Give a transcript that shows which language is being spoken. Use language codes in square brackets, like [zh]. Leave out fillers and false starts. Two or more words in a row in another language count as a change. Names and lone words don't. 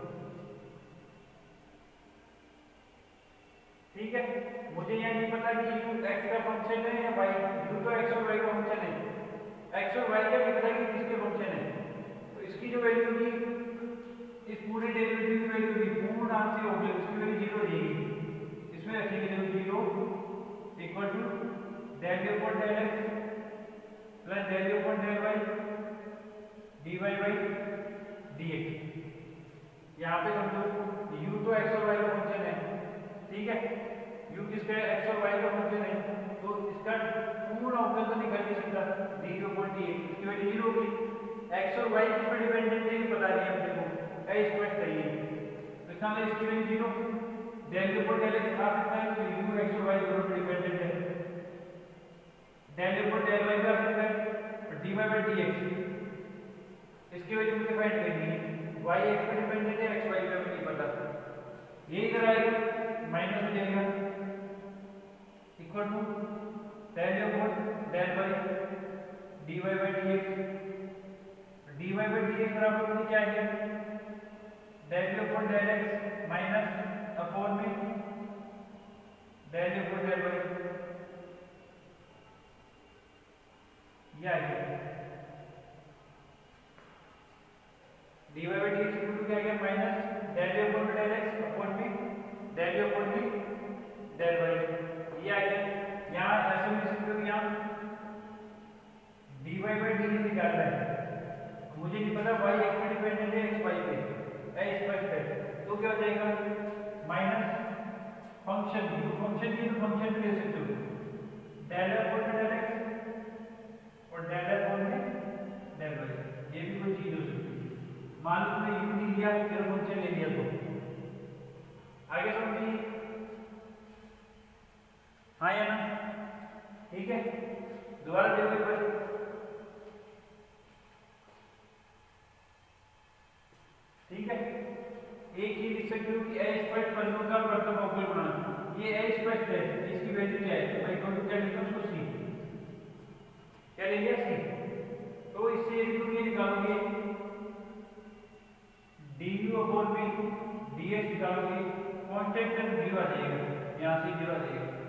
[hi] ठीक है, मुझे यह नहीं पता कि u x का फंक्शन है या y, u तो x और y का फंक्शन है, x और y का नहीं पता कि किसके फंक्शन है। तो इसकी जो वैल्यू होगी, इस पूरे डेरिवेटिव की वैल्यू होगी पूर्ण आंशिक अवकल, उसकी वैल्यू 0 हो जाएगी। इसमें रखेंगे देखो [en] 0 equal to del u upon del x plus del u upon del y dy by dx. [hi] यहाँ पे समझो u तो x और y का फंक्शन है, ठीक है, u किसका है x और y का फंक्शन है, तो इसका पूर्ण अवकल तो निकल नहीं सकता [en] du upon dx, [hi] इसकी वैल्यू 0 होगी। x और y किस पर डिपेंडेंट है ये पता नहीं है हमको, a स्क्वायर चाहिए, तो इसका मतलब इसकी वैल्यू 0, [en] del u upon del x [hi] आ सकता है तो u x और y दोनों पर डिपेंडेंट है, [en] del u upon del y [hi] आ सकता है और [en] dy by dx [hi] इसकी वैल्यू मुझे फाइंड करनी है। y x पे डिपेंडेंट है, x y पे मुझे नहीं पता, ये इधर आएगा माइनस हो जाएगा [en] equal to del u upon del y dy by dx. dy by dx [hi] बराबर मुझे क्या है [en] del u upon del x minus upon में del u upon del y, [hi] ये आ गया [en] dy by dx equal to [hi] क्या आ गया [en] minus del u upon del x upon में del u upon del y, [hi] ये आ गया। यहाँ ऐसे में इसको यहाँ [en] dy by dx [hi] निकालना है, मुझे नहीं पता y x पे डिपेंडेंट है x y पे, a स्पष्ट है, तो क्या हो जाएगा माइनस फंक्शन u फंक्शन की तो फंक्शन ले सकते हो [en] del u upon del x [hi] और [en] del u upon del y, [hi] ये भी कोई चीज हो सकती है। मान लो तुमने u नहीं लिया फिर फंक्शन ले लिया तो आगे समझिए, हाँ या ना, ठीक है। दोबारा देखो एक बार, ठीक है, एक ही लिख सकते हो कि a स्पष्ट फलनों का प्रथम अवकल गुणांक, ये a स्पष्ट है, इसकी वैल्यू क्या है, तो मैं [en] equal to [hi] क्या लिखूं उसको c, क्या ले लिया c, तो इससे यदि तुम ये निकालोगे du अपॉन में dx निकालोगे [en] constant term [hi] 0 आ जाएगा, यहाँ से 0 आ जाएगा।